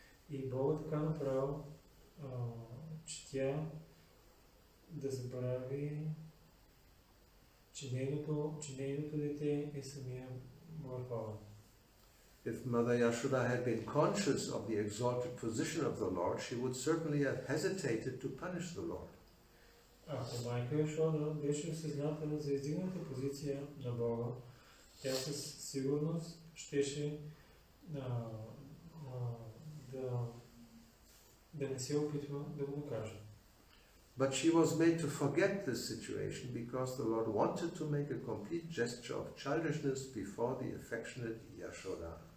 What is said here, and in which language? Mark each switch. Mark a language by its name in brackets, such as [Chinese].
[Bulgarian] И Бога така направил, че тя да забрави, че нейното дете е самия върховен. [English] If Mother Yashoda had been conscious of the exalted position of the Lord, she would certainly have hesitated to punish the Lord. [Bulgarian] Ако майка Яшода беше осъзната за издигната позиция на Бога, тя със сигурност щеше да не се опитва да го накаже. [English] But she was made to forget this situation because the Lord wanted to make a complete gesture of childishness before the affectionate Yashoda.